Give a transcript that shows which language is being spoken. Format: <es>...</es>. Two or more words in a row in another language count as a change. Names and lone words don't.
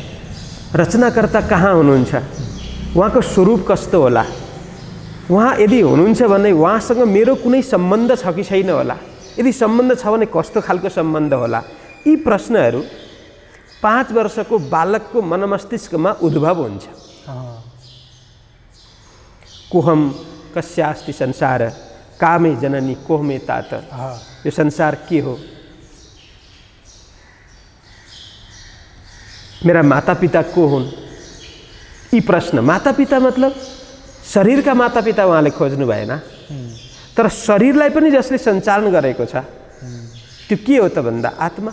<ne>रचनाकर्ता कहाँ हुनुहुन्छ, उहाँको स्वरूप कस्तो होला, उहाँ यदि हुनुहुन्छ भने उहाँसँग मेरो कुनै सम्बन्ध छ कि छैन होला, यदि सम्बन्ध छ भने कस्तो खालको सम्बन्ध होला। यी प्रश्नहरू 5 वर्षको बालकको मनमस्तिष्कमा उद्भव हुन्छ।</ne> <sa>कोहम कस्यास्ति संसार कामे जननी कोहमे तात।</sa> <ne>यो संसार के हो, मेरा मातापिता को हुन्। यी प्रश्न, मातापिता मतलब शरीरका मातापिता उहाँले खोज्नु भएन, तर शरीरलाई पनि जसले सञ्चालन गरेको छ त्यो के हो त भन्दा आत्मा।</ne>